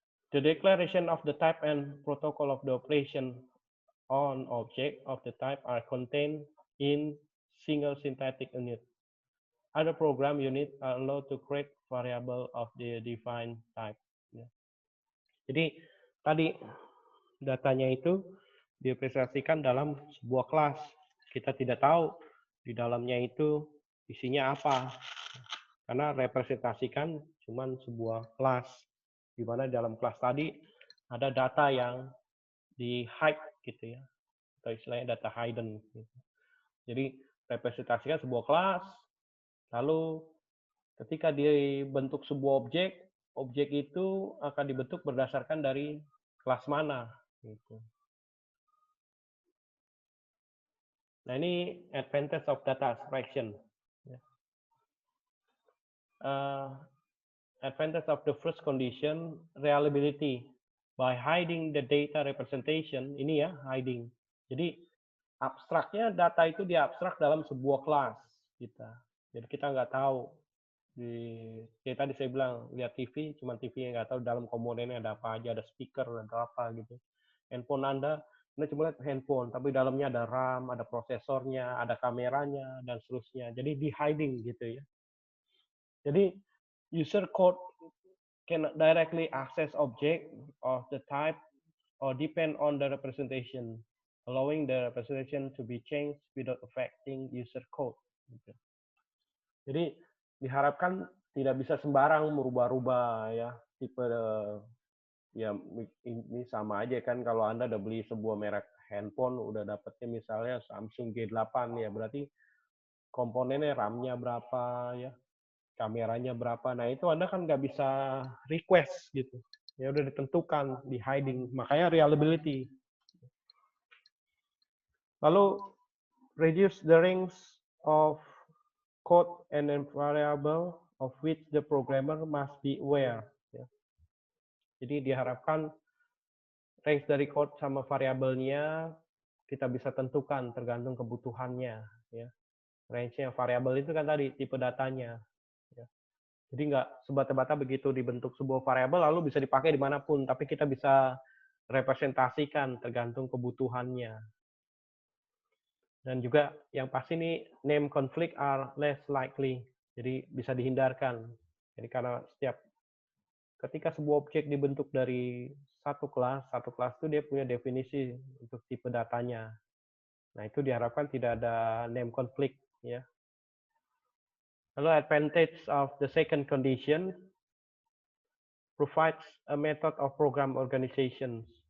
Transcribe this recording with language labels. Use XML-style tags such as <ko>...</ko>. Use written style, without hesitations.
<en>The declaration of the type and protocol of the operation on object of the type are contained in single syntactic unit. Other program unit are allowed to create variable of the defined type.</en> <id>Jadi tadi datanya itu direpresentasikan dalam sebuah kelas. Kita tidak tahu di dalamnya itu isinya apa. Karena representasikan cuman sebuah kelas. Di mana dalam kelas tadi ada data yang di hide gitu ya. Atau istilahnya data hidden. Gitu. Jadi representasikan sebuah kelas, lalu ketika dibentuk sebuah objek, objek itu akan dibentuk berdasarkan dari kelas mana. Gitu. Nah, ini</id> <en>advantage of data abstraction. Advantage of the first condition, reliability. By hiding the data representation,</en> <id>ini ya,</id> <en>hiding.</en> <id>Jadi, abstraknya data itu diabstrak dalam sebuah kelas kita. Jadi kita nggak tahu. Kayak tadi saya bilang, lihat TV, cuma TV yang nggak tahu dalam komponennya ada apa aja, ada speaker, ada apa gitu. Handphone Anda cuma lihat handphone, tapi dalamnya ada RAM, ada prosesornya, ada kameranya, dan seterusnya. Jadi di hiding gitu ya. Jadi</id> <en>user code can directly access object of the type or depend on the representation, allowing the representation to be changed without affecting user code.</en> <id>Gitu. Jadi diharapkan tidak bisa sembarang merubah-rubah ya tipe ya ini sama aja kan kalau Anda udah beli sebuah merek handphone udah dapetnya misalnya Samsung G8 ya berarti komponennya RAM-nya berapa ya, kameranya berapa. Nah, itu Anda kan nggak bisa request gitu. Ya udah ditentukan di hiding, makanya reliability. Lalu</id> <en>reduce the range of code and variable of which the programmer must be aware.</en> <id>Ya. Jadi diharapkan range dari code sama variabelnya kita bisa tentukan tergantung kebutuhannya. Ya. Range-nya variabel itu kan tadi tipe datanya. Ya. Jadi nggak sebata-bata begitu dibentuk sebuah variabel lalu bisa dipakai dimanapun, tapi kita bisa representasikan tergantung kebutuhannya. Dan juga yang pasti nih</id> <en>name conflict are less likely,</en> <id>jadi bisa dihindarkan. Jadi karena ketika sebuah objek dibentuk dari satu kelas itu dia punya definisi untuk tipe datanya. Nah itu diharapkan tidak ada name conflict ya. Lalu</id> <en>advantage of the second condition provides a method of program organization.</en>